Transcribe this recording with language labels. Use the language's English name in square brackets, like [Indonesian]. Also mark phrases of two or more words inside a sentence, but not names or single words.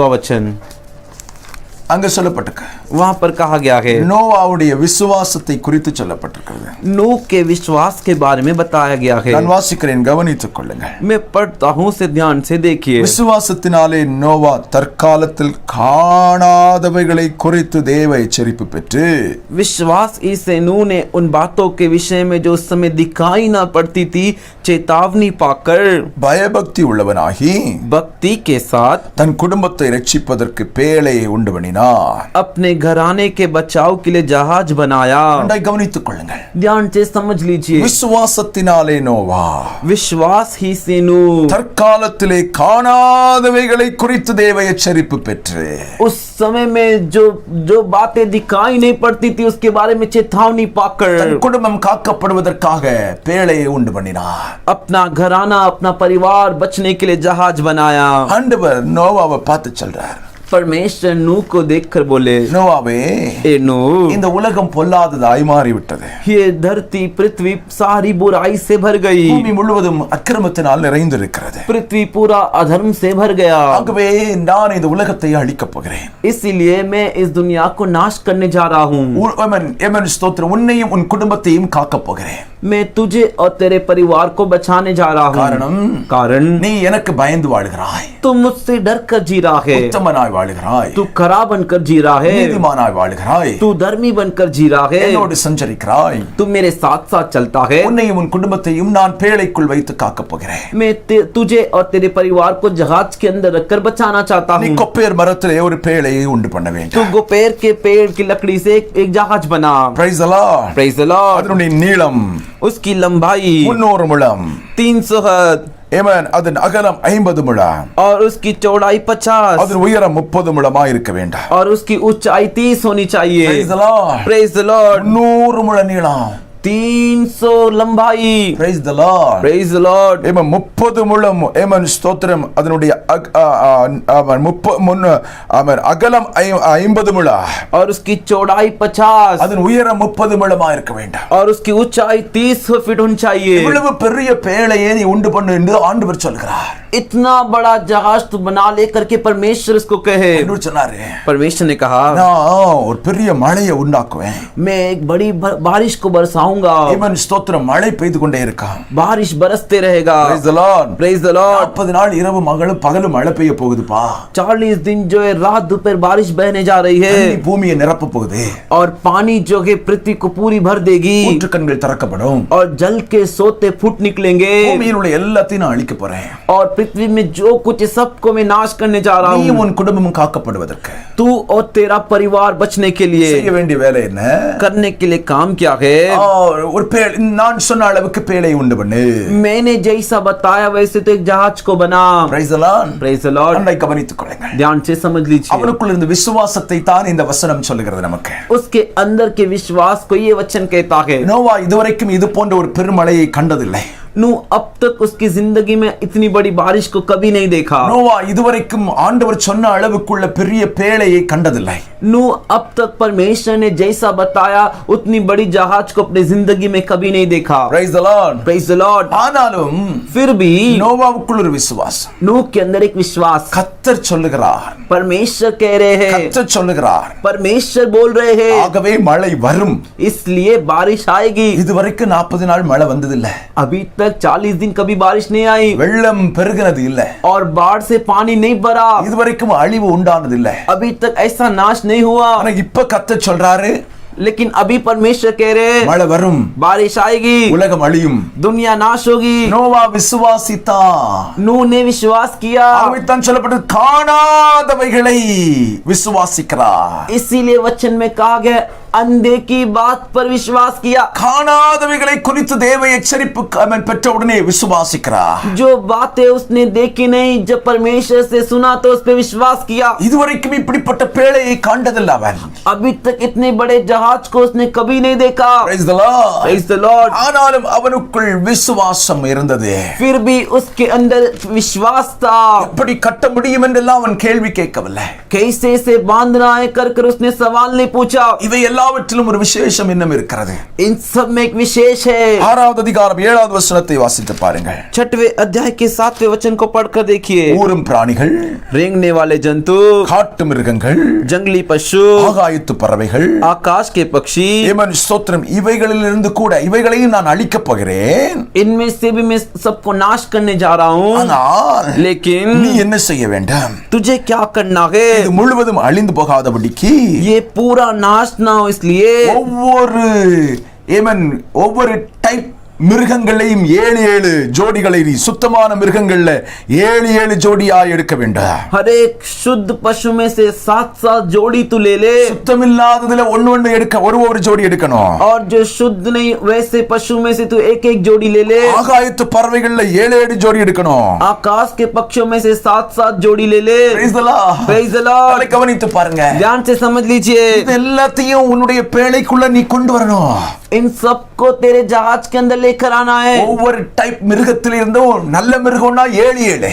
[Hindi] 7वां वचन। [Tamil] அங்க சொல்லப்பட்டிருக்கு. [Hindi] वहाँ पर कहा गया है, [Tamil] நோவாவுடைய விசுவாசத்தை குறித்து சொல்லப்பட்டிருக்கிறது. [Hindi] नूह के विश्वास के बारे में बताया गया है। [Tamil] நான் வாசிக்கிறேன், கவனித்துக் கொள்ளுங்கள். [Hindi] मैं पढ़ता हूँ, से ध्यान से देखिए। [Tamil] விசுவாசத்தினாலே நோவா தற்காலத்தில் காணாதவைகளை குறித்து தேவ எச்சரிப்பு பெற்று, [Hindi] विश्वास ही से नूह ने उन बातों के विषय में जो उस समय दिखाई ना पड़ती थी चेतावनी पाकर [Tamil] பயபக்தி உள்ளவனாகி [Hindi] भक्ति के साथ [Tamil] தன் குடும்பத்தை ரட்சிப்பதற்கு பேழையை உண்டு பண்ணினார். [Hindi] अपने घराने के बचाव के लिए जहाज बनाया। [Tamil] நன்றாய் கவனித்துக் கொள்ளுங்கள். [Hindi] ध्यान से समझ लीजिए, [Tamil] விசுவாசத்தினாலே நோவா [Hindi] विश्वास ही से नूह [Tamil] தற்காலத்திலே காணாதவைகளை குறித்து தேவ எச்சரிப்பு பெற்று, [Hindi] उस समय में जो बातें दिखाई नहीं पड़ती थी उसके बारे में चेतावनी पाकर [Tamil] தன் குடும்பம் காக்கப்படுவதற்காக பேழையை உண்டு பண்ணினார். [Hindi] अपना घराना, अपना परिवार बचने के लिए जहाज बनाया। [Tamil] ஆண்டவர் நோவாவை பார்த்து சொல்றார், [Hindi] परमेश्वर नूह को देखकर बोले, [Tamil] நோவாவே, [Hindi] ए नूह, [Tamil] இந்த உலகம் பொல்லாததாய் மாறிவிட்டது. [Hindi] ये धरती पृथ्वी सारी बुराई से भर गई, [Tamil] பூமி முழுவதும் அக்கிரமத்தினால் நிறைந்திருக்கிறது. [Hindi] पृथ्वी पूरा अधर्म से भर गया। [Tamil] ஆகவே நான் இந்த உலகத்தை அழிக்கப் போகிறேன். [Hindi] इसीलिए मैं इस दुनिया को नाश करने जा रहा हूँ। [Tamil] ஸ்தோத்திரம், உன்னையும் உன் குடும்பத்தையும் காக்கப் போகிறேன். [Hindi] मैं तुझे और तेरे परिवार को बचाने जा रहा हूँ। कारण [Tamil] நீ எனக்கு பயந்து வாழுகிறாய், [Hindi] तू मुझसे डर कर जी रहा है, [Tamil] உத்தமனாய் வாழுகிறாய், [Hindi] तू खराब बनकर जी रहा है, [Tamil] நீதிமானாய் வாழுகிறாய், [Hindi] तू धर्मी बनकर जी रहा है, [Tamil] என்னோடு சஞ்சரிக்கிறாய். [Hindi] तू मेरे साथ साथ चलता है। [Tamil] உன்னையும் உன் குடும்பத்தையும் நான் பேழைக்குள் வைத்து காக்கப் போகிறேன். [Hindi] मैं तुझे और तेरे परिवार को जहाज के अंदर रखकर बचाना चाहता [Tamil] நீ [Hindi] हूँ। [Tamil] கொப்பேர் மரத்திலே ஒரு பேழையை உண்டு பண்ண [Hindi] तू [Tamil] வேண்டும். [Hindi] गोपेर के पेड़ की लकड़ी से एक जहाज बना। [English] Praise the Lord. Praise the Lord। [Tamil] அதனுடைய நீளம் [Hindi] उसकी लंबाई [Tamil] 300 முழம், [Hindi] 300 हाथ [Tamil] ஆமென். அதன் அகலம் 50 முழம், [Hindi] और उसकी चौड़ाई 50 [Tamil] அதன் உயரம் 30 முழமாய் இருக்க வேண்டும். [Hindi] और उसकी ऊंचाई 30 होनी चाहिए। [English] Praise the Lord. Praise the Lord। [Tamil] 300 முழ நீளம். [Hindi] 300 लंबाई। [English] Praise the Lord. Praise the Lord। [Tamil] ஆமென். 30 முழம், ஆமென், ஸ்தோத்திரம். அதனுடைய அகலம் 50 முழம், [Hindi] और उसकी चौड़ाई 50 [Tamil] அதன் உயரம் 30 முழமாய் இருக்க வேண்டும். [Hindi] और उसकी ऊंचाई 30 फीट होनी चाहिए। [Tamil] இவ்வளவு பெரிய பேழையை நீ உண்டு பண்ணு என்று ஆண்டவர் சொல்கிறார். [Hindi] इतना बड़ा जहाज तू बना लेकर के परमेश्वर इसको कहे। [Tamil] ஆண்டவர் சொன்னாரு, [Hindi] परमेश्वर ने कहा, [Tamil] நான் ஒரு பெரிய மழையை உண்டாக்குவேன். [Hindi] मैं एक बड़ी बारिश को बरसाऊंगा। [Tamil] ஆமென், ஸ்தோத்திரம். மழை பெய்து கொண்டே இருக்கும். [Hindi] बारिश बरसते रहेगा। [English] Praise the Lord. Praise the Lord। [Tamil] 40 நாள் இரவு பகலும் மழை பெய்ய போகுதுப்பா. [Hindi] 40 दिन जो है रात दोपहर बारिश बहने जा रही है, [Tamil] தண்ணி பூமியை நிரப்ப போகுது. [Hindi] और पानी जो है पृथ्वी को पूरी भर देगी, [Tamil] ஊற்றுக்கண்கள் திறக்கப்படும். [Hindi] और जल के सोते फूट निकलेंगे, [Tamil] பூமியில் உள்ள எல்லாத்தையும் நான் அழிக்க போறேன். [Hindi] और पृथ्वी में जो कुछ है सबको मैं नाश करने जा रहा [Tamil] நீயும் [Hindi] हूँ। [Tamil] உன் குடும்பமும் காக்கப்படுவதற்கு [Hindi] तू और तेरा परिवार बचने के लिए [Tamil] செய்ய வேண்டிய வேலை என்ன? [Hindi] करने के लिए काम क्या है? [Tamil] ஒரு நான் சொன்ன அளவுக்கு பேழை உண்டு பண்ணு. [Hindi] मैंने जैसा बताया वैसे तो एक जहाज को बना। [English] Praise the Lord. Praise the Lord। [Tamil] நன்றாய் கவனித்துக் கொள்ளுங்கள். [Hindi] ध्यान से समझ लीजिए, [Tamil] அவனுக்குள்ள இருந்த விசுவாசத்தை தான் இந்த வசனம் சொல்லுகிறது நமக்கு. [Hindi] उसके अंदर के विश्वास को ये वचन कहता है। [Tamil] நோவா இதுவரைக்கும் இது போன்ற ஒரு பெருமழையை கண்டதில்லை. [Hindi] नूह अब तक उसकी जिंदगी में इतनी बड़ी बारिश को कभी नहीं देखा। [Tamil] நோவா இதுவரைக்கும் ஆண்டவர் சொன்ன அளவுக்குள்ள பெரிய பேழையை கண்டதில்லை. [Hindi] नूह अब तक परमेश्वर ने जैसा बताया उतनी बड़ी जहाज को अपनी जिंदगी में कभी नहीं देखा। [English] Praise the Lord. Praise the Lord। [Tamil] ஆனாலும் [Hindi] फिर भी [Tamil] நோவாவுக்குள்ள ஒரு விசுவாசம். [Hindi] नूह के अंदर एक विश्वास। [Tamil] கர்த்தர் சொல்லுகிறார், [Hindi] परमेश्वर कह रहे हैं, [Tamil] கர்த்தர் சொல்லுகிறார், [Hindi] परमेश्वर बोल रहे हैं, [Tamil] ஆகவே மழை வரும். [Hindi] इसलिए बारिश आएगी। [Tamil] இதுவரைக்கும் 40 நாள் மழை வந்ததில்லை. [Hindi] अभी तक 40 दिन कभी बारिश नहीं आई, [Tamil] வெள்ளம் பெருகினது இல்லை. [Hindi] और बाढ़ से पानी नहीं भरा, [Tamil] இதுவரைக்கும் அழிவு உண்டானது இல்லை. [Hindi] अभी तक ऐसा नाश नहीं हुआ। [Tamil] ஆனா இப்ப கர்த்தர் சொல்றாரு, [Hindi] लेकिन अभी परमेश्वर कह रहे हैं, [Tamil] மழை வரும், [Hindi] बारिश आएगी, [Tamil] உலகம் அழியும். [Hindi] दुनिया नाश होगी। [Tamil] நோவா விசுவாசித்தான். [Hindi] नूह ने विश्वास किया, [Tamil] ஆகவே தான் சொல்லப்பட்டது, காணாதவைகளை விசுவாசிக்கிறார். [Hindi] इसीलिए वचन में कहा गया अंधे की बात पर विश्वास किया। [Tamil] காணாதவைகளை குறித்து தேவ எச்சரிப்பு அவன் பெற்ற உடனே விசுவாசிக்கிறார். [Hindi] जो बातें उसने देखी नहीं, जब परमेश्वर से सुना तो उस पर विश्वास किया। [Tamil] இதுவரைக்கும் இப்படிப்பட்ட பேழையை காண்டதில்லை அவன். [Hindi] अभी तक इतने बड़े जहाज जहाज को उसने कभी नहीं देखा। [English] Praise the Lord. Praise the Lord. [Tamil] ஆனாலும் அவனுக்குள் விசுவாசம் இருந்தது. [Hindi] फिर भी उसके अंदर विश्वास था। [Tamil] எப்படி கட்ட முடியும் என்றெல்லாம் அவன் கேள்வி கேட்கவில்லை. [Hindi] कैसे से बांधना है कर कर उसने सवाल नहीं पूछा। [Tamil] இவை எல்லாவற்றிலும் ஒரு விசேஷம் இன்னும் இருக்கிறது. [Hindi] इन सब में एक विशेष है। [Tamil] 6வது அதிகாரம் 7வது வசனத்தை வாசித்து பாருங்கள். [Hindi] 6वें अध्याय के 7वें वचन को पढ़कर देखिए। [Tamil] ஊரும் பிராணிகள், [Hindi] रेंगने वाले जंतु, [Tamil] காட்டு மிருகங்கள், [Hindi] जंगली पशु, [Tamil] ஆகாயத்து பறவைகள், [Hindi] आकाश के पक्षी, [Tamil] ஏமன் ஸ்தோத்திரம், இவைகளிலிருந்து கூட இவைகளையும் நான் அழிக்கப் போகிறேன். [Hindi] इनमें से भी मैं सबको नाश करने जा रहा हूँ। [Tamil] ஆனால் [Hindi] लेकिन [Tamil] நீ என்ன செய்ய வேண்டும்? [Hindi] तुझे क्या करना है? [Tamil] இது முழுவதும் அழிந்து போகாதபடிக்கு [Hindi] ये पूरा नाश ना हो इसलिए [Tamil] ஒவ்வொரு டைப் மிருகங்களையும் 7 ஜோடிகளை நீ சுத்தமான மிருகங்கள்ல 7 ஜோடியாய் எடுக்க வேண்டும். [Hindi] हर एक शुद्ध पशु में से 7 जोड़ी तू ले ले। [Tamil] சுத்தமில்லாததுல ஒன்னு எடுக்க ஒரு ஜோடி எடுக்கணும். [Hindi] और जो शुद्ध नहीं वैसे पशु में से तू एक जोड़ी ले ले। [Tamil] ஆகாயத்து பறவைகள்ல 7 ஜோடி எடுக்கணும். [Hindi] आकाश के पक्षियों में से 7 जोड़ी ले ले। [English] Praise the Lord. Praise the Lord. [Tamil] அதை கவனித்து பாருங்க. [Hindi] ध्यान से समझ लीजिए। [Tamil] இது எல்லாத்தையும் உன்னுடைய பேழைக்குள்ள நீ கொண்டு வரணும். [Hindi] इन सबको तेरे जहाज के अंदर लेकर आना है। [Tamil] ஒவ்வொரு டைப் மிருகத்தில் இருந்தும் நல்ல மிருகம்னா 7